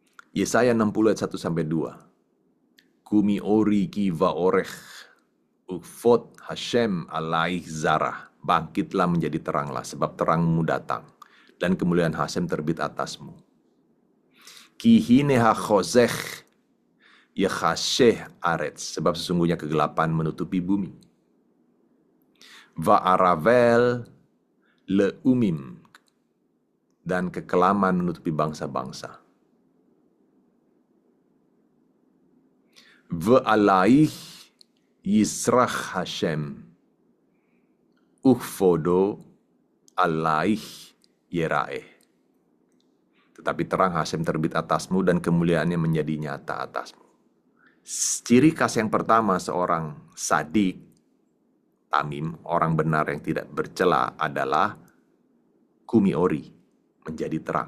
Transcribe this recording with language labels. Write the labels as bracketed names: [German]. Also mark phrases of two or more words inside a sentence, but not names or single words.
[Hebrew] Yesaya 60 ayat 1-2. קומי אורי כי בא אורך וכבוד השם עליך זרח. [Indonesian] Bangkitlah menjadi teranglah, sebab terangmu datang, dan kemuliaan Hashem terbit atasmu. [Hebrew] כי הנה החשך יכסה ארץ, [Indonesian] sebab sesungguhnya kegelapan menutupi bumi. [Hebrew] וערפל לאמים, [Indonesian] dan kekelaman menutupi bangsa-bangsa. [Hebrew] ועליך יזרח השם וכבודו עליך יראה. [Indonesian] Tetapi terang Hashem terbit atasmu dan kemuliaannya menjadi nyata atasmu. Ciri khas yang pertama seorang [Hebrew] צדיק תמים, [Indonesian] orang benar yang tidak bercela adalah [Hebrew] קומי אורי, [Indonesian] menjadi terang.